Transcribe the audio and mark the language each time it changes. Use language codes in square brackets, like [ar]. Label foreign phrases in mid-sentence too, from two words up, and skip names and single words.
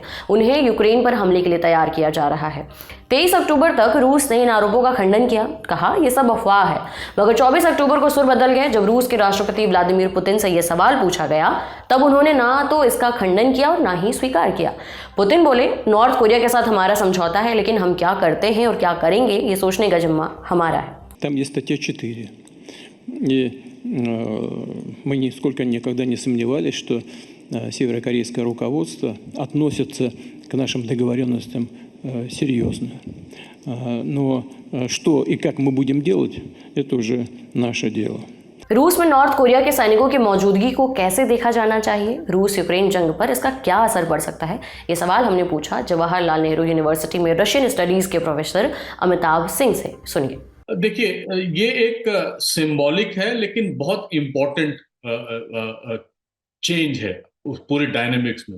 [hi] उन्हें यूक्रेन पर हमले के लिए तैयार किया जा रहा है। 23 अक्टूबर तक रूस ने इन आरोपों का खंडन किया, कहा यह सब अफवाह है। मगर 24 अक्टूबर को सुर बदल गए। जब रूस के राष्ट्रपति व्लादिमीर पुतिन से यह सवाल पूछा गया, तब उन्होंने ना तो इसका खंडन किया और ना ही स्वीकार किया। पुतिन बोले, नॉर्थ कोरिया के साथ हमारा समझौता है, लेकिन हम क्या करते हैं और क्या करेंगे ये सोचने का जिम्मा हमारा है। [ru] Там есть статья 4. И мы нисколько никогда не сомневались, что северокорейское руководство относится к нашим договоренностям серьезно. Но что и как мы будем делать, это уже наше дело. [hi] रूस में नॉर्थ कोरिया के सैनिकों की मौजूदगी को कैसे देखा जाना चाहिए? रूस यूक्रेन जंग पर इसका क्या असर पड़ सकता है? ये सवाल हमने पूछा जवाहरलाल नेहरू यूनिवर्सिटी में [en] Russian studies [hi] के प्रोफेसर अमिताभ सिंह से। सुनिए। देखिए, ये एक सिंबॉलिक है लेकिन बहुत [en] important change [hi] है उस पूरी डायनेमिक्स में।